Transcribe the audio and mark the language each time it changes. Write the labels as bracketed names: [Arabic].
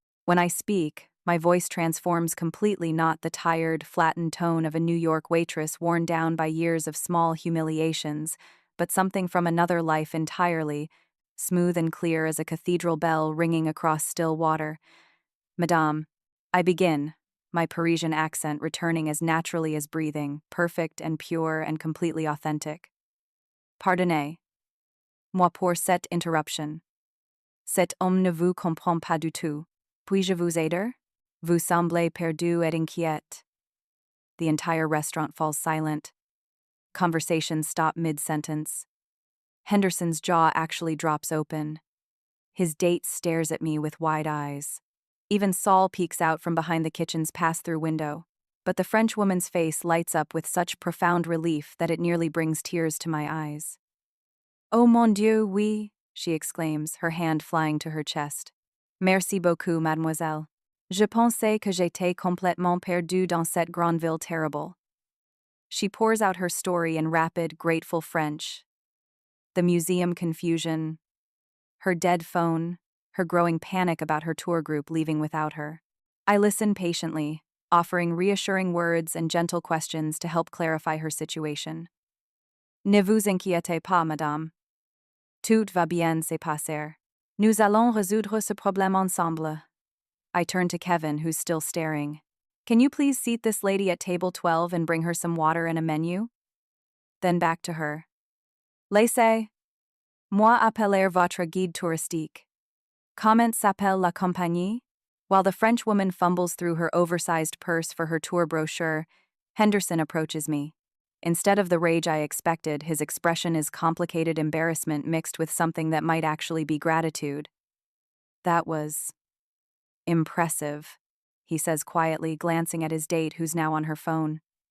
[English] When I speak, my voice transforms completely, not the tired, flattened tone of a New York waitress worn down by years of small humiliations, but something from another life entirely, smooth and clear as a cathedral bell ringing across still water. Madame, I begin, my Parisian accent returning as naturally as breathing, perfect and pure and completely authentic. [French] Pardonnez. Moi pour cette interruption. Cet homme ne vous comprend pas du tout. Puis-je vous aider? Vous semblez perdu et inquiète. [English] The entire restaurant falls silent. Conversations stop mid-sentence. Henderson's jaw actually drops open. His date stares at me with wide eyes. Even Saul peeks out from behind the kitchen's pass-through window, but the French woman's face lights up with such profound relief that it nearly brings tears to my eyes. [French] Oh mon Dieu, oui, [English] she exclaims, her hand flying to her chest. [French] Merci beaucoup, mademoiselle. Je pensais que j'étais complètement perdue dans cette grande ville terrible. [English] She pours out her story in rapid, grateful French. The museum confusion, her dead phone, her growing panic about her tour group leaving without her. I listen patiently, offering reassuring words and gentle questions to help clarify her situation. [French] Ne vous inquiétez pas, madame. Tout va bien se passer. Nous allons résoudre ce problème ensemble. [English] I turn to Kevin, who's still staring. Can you please seat this lady at table 12 and bring her some water and a menu? Then back to her. [French] Laissez moi appeler votre guide touristique. Comment s'appelle la compagnie? [English] While the French woman fumbles through her oversized purse for her tour brochure, Henderson approaches me. Instead of the rage I expected, his expression is complicated embarrassment mixed with something that might actually be gratitude. That was impressive, he says quietly, glancing at his date who's now on her phone.